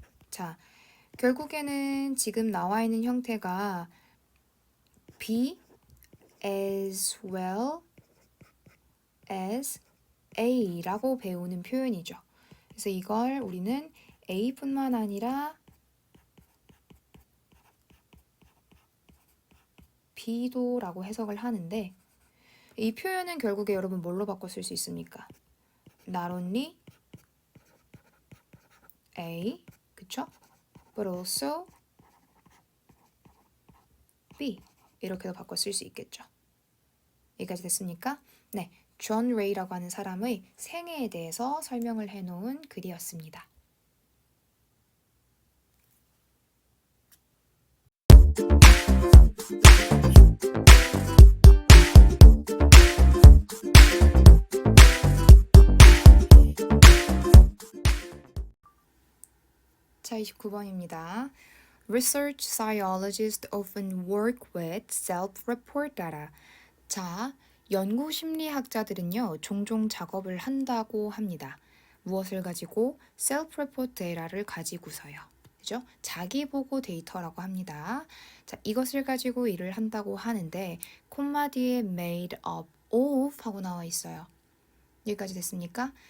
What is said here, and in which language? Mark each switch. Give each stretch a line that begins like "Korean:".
Korean: 자, 결국에는 지금 나와 있는 형태가 be as well as A라고 배우는 표현이죠. 그래서 이걸 우리는 A뿐만 아니라 B도라고 해석을 하는데 이 표현은 결국에 여러분 뭘로 바꿔 쓸 수 있습니까?
English: Not only A,
Korean: 그쵸?
English: But also B
Korean: 이렇게도 바꿔 쓸 수 있겠죠. 여기까지 됐습니까? 네, 존 레이라고 하는 사람의 생애에 대해서 설명을 해놓은 글이었습니다. 자, 29번입니다.
English: Research sciologists often work with self-report data.
Korean: 자, 연구 심리학자들은요, 종종 작업을 한다고 합니다. 무엇을 가지고? self-report data를 가지고서요. 그죠? 자기 보고 데이터라고 합니다. 자, 이것을 가지고 일을 한다고 하는데 콤마 뒤에
English: made up of
Korean: 하고 나와 있어요. 여기까지 됐습니까?